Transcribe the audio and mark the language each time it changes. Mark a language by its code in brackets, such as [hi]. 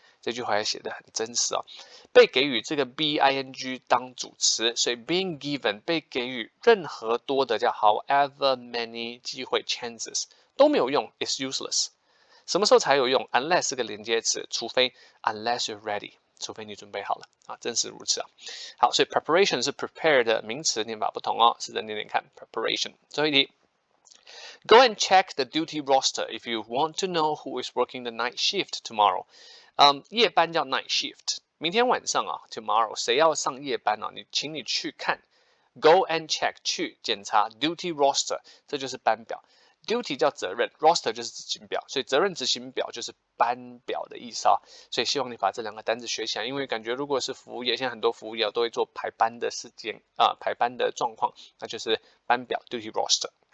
[zh] 这句話也寫得很真實被給予這個 being 當主詞，所以 being given 被給予任何多的叫 [en] however many [zh] 機會 chances 都沒有用 [en] is useless。 [zh] 什麼時候才有用 ？unless 是個連接詞，除非 [en] unless you're ready。 [zh] 除非你準備好了真是如此好，所以 preparation 是 prepare 的名詞，念法不同試着念念看 preparation。最後一題 [en] Go and check the duty roster if you want to know who is working the night shift tomorrow. [zh] 夜班叫 night shift。明天晚上啊 ，tomorrow 誰要上夜班啊？請你去看 ， [en] go and check [zh] 去檢查 duty roster， 這就是班表。 Duty 叫責任 ，roster 就是執行表，所以責任執行表就是班表的意思啊。所以希望你把這兩個單字學起來，因為感覺如果是服務業，現在很多服務業都會做排班的事件排班的狀況，那就是班表 duty roster。